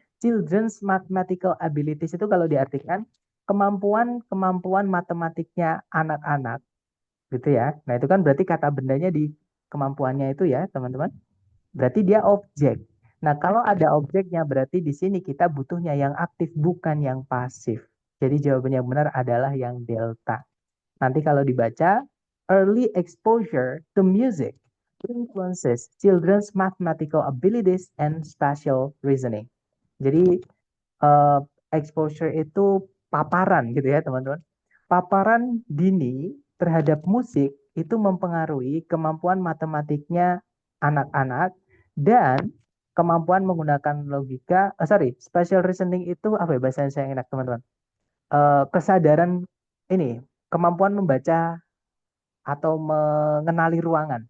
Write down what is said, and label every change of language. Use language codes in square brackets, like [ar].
[en] Children's mathematical abilities [id] itu kalau diartikan kemampuan matematiknya anak-anak gitu ya. Nah, itu kan berarti kata bendanya di kemampuannya itu ya, teman-teman. Berarti dia objek. Nah, kalau ada objeknya berarti di sini kita butuhnya yang aktif bukan yang pasif. Jadi jawaban yang benar adalah yang delta. Nanti kalau dibaca, [en] early exposure to music influences children's mathematical abilities and spatial reasoning. [id] Jadi eh, exposure itu paparan gitu ya teman-teman. Paparan dini terhadap musik itu mempengaruhi kemampuan matematiknya anak-anak dan kemampuan menggunakan logika. Spatial reasoning itu apa ya bahasa saya yang enak teman-teman? Kesadaran ini, kemampuan membaca atau mengenali ruangan.